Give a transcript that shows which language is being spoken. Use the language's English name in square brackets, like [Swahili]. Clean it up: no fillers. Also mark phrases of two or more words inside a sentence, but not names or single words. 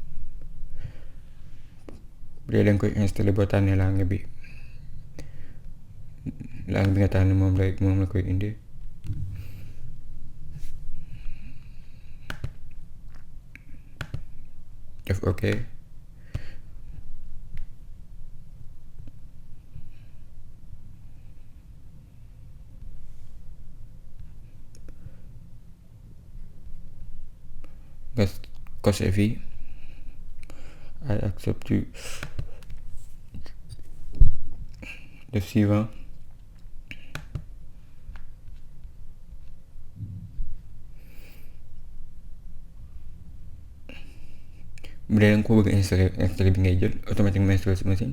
[Wolof] bu dee danga koy installé boo tànnee langue bi nga tànn moom la koy indi def ok. nga coché fii [English] I accept you, [Wolof] def suivant. bu dee danga ko bëgg installé bi ngay jël [French] automatiquement installé [Wolof] si machine.